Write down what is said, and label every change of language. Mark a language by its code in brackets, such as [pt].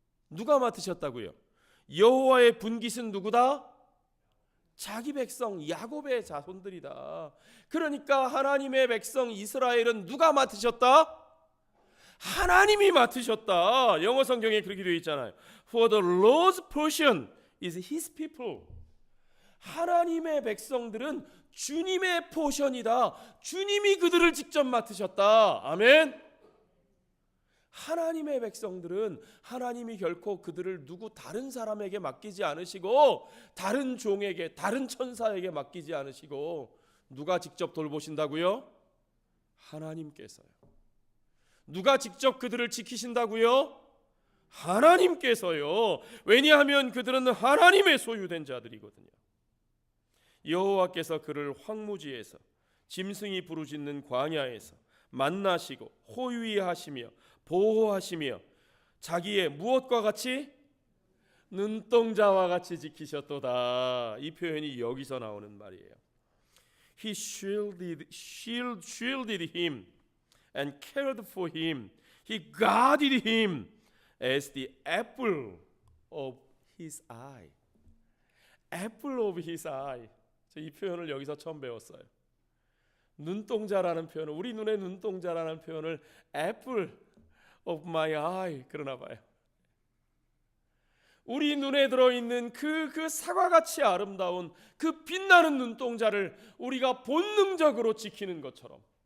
[ko] 누가 맡으셨다고요? 여호와의 분깃은 누구다? 자기 백성 야곱의 자손들이다. 그러니까 하나님의 백성 이스라엘은 누가 맡으셨다? 하나님이 맡으셨다. 영어 성경에 그렇게 되어 있잖아요. [en] For the Lord's portion is His people. [ko] 하나님의 백성들은 주님의 포션이다. 주님이 그들을 직접 맡으셨다. 아멘. 하나님의 백성들은 하나님이 결코 그들을 누구 다른 사람에게 맡기지 않으시고, 다른 종에게, 다른 천사에게 맡기지 않으시고, 누가 직접 돌보신다고요? 하나님께서요. 누가 직접 그들을 지키신다고요? 하나님께서요. 왜냐하면 그들은 하나님의 소유된 자들이거든요. 여호와께서 그를 황무지에서, 짐승이 부르짖는 광야에서 만나시고 호위하시며 보호하시며 자기의 무엇과 같이? 눈동자와 같이 지키셨도다. 이 표현이 여기서 나오는 말이에요. [en] He shielded him and cared for him. He guarded him as the apple of his eye. apple of his eye. [ko] 이 표현을 여기서 처음 배웠어요. 눈동자라는 표현을, 우리 눈의 눈동자라는 표현을 [en] apple of my eye [ko] 그러나 봐요. 우리 눈에 들어있는 그 사과같이 아름다운 그 빛나는 눈동자를 우리가 본능적으로 지키는 것처럼.